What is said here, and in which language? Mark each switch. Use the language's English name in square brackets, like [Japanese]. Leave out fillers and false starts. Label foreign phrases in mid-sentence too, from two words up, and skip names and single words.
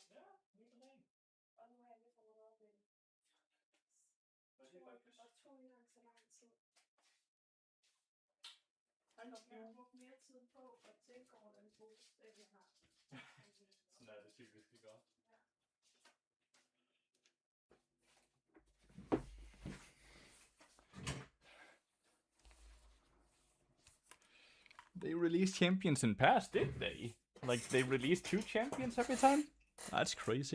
[Danish] Ja, lige på dagen. Og nu har jeg lige rullet op i den. Og tog ikke engang så lang tid. Jeg har brugt mere tid på at tænke over den pose, end jeg har. Sådan er det typisk, det gør. [English] They released champions in past, did they? Like, they released 2 champions every time? That's crazy.